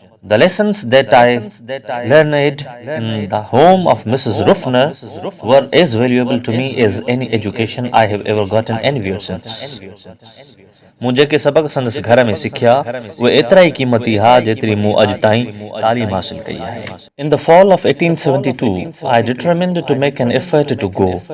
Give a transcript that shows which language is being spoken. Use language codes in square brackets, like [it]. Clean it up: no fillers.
[en] The lessons that I learned in the home of Mrs. Ruffner were as valuable to me as any education I have ever gotten anywhere since. [sd] मूं जेके सबक संदसि घर में सिखिया उहे एतिरा ई क़ीमती हुआ जेतिरी मूं अॼु ताईं तालीम हासिल कई आहे। [en] In the fall of 1872, I determined to make an effort to go.